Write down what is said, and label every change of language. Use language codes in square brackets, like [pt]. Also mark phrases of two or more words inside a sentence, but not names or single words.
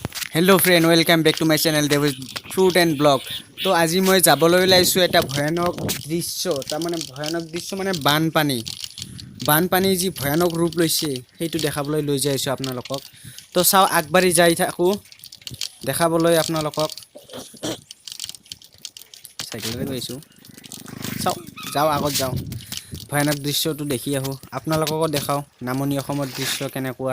[en] Hello friend welcome back to my channel David Fruit and Blog. [hi] तो आज मैं [as] যাবলৈ ওলাইছো এটা ভয়ানক দৃশ্য মানে ভয়ানক দৃশ্য মানে বানপানী যি ভয়ানক ৰূপ লৈছে সেইটো দেখাবলৈ লৈ যাইছো আপোনালোকক। তো চাও আগবাঢ়ি যাই থাকো দেখাবলৈ আপোনালোকক সাইকেলৰে গৈছো চাও যাও আগত যাও ভয়ানক দৃশ্যটো দেখি আহো আপোনালোককো দেখাও নামনি অসমৰ দৃশ্য কেনেকুৱা।